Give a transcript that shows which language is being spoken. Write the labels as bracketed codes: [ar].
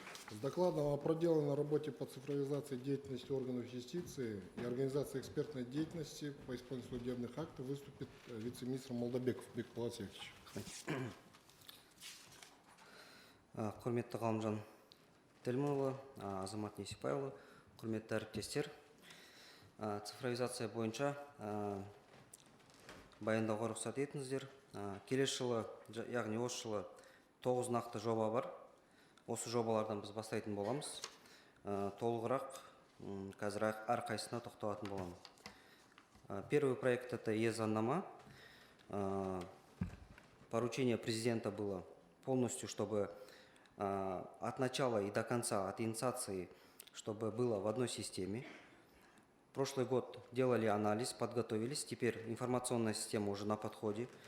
[ru] С докладом о проделанной работе по цифровизации деятельности органов юстиции и организации экспертной деятельности по исполнению судебных актов выступит вице-министр Молдабеков Бек Полосевич. [kk] Құрметті Ғалымжан Тельманұлы, Азамат Несипайұлы, құрметті әріптестер. Цифровизация бойынша баяндауға рұқсат етіңіздер. Келесі жылы, яғни осы жылы 9 нақты жоба бар. Осы жобалардан біз бастайтын боламыз. Толығырақ қазір әрқайсысына тоқталатын боламын. [ru] Первый проект — это e-заңнама. Поручение президента было полностью, чтобы от начала и до конца, от инициации, чтобы было в одной системе. Прошлый год делали анализ, подготовились. Теперь информационная система уже на подходе.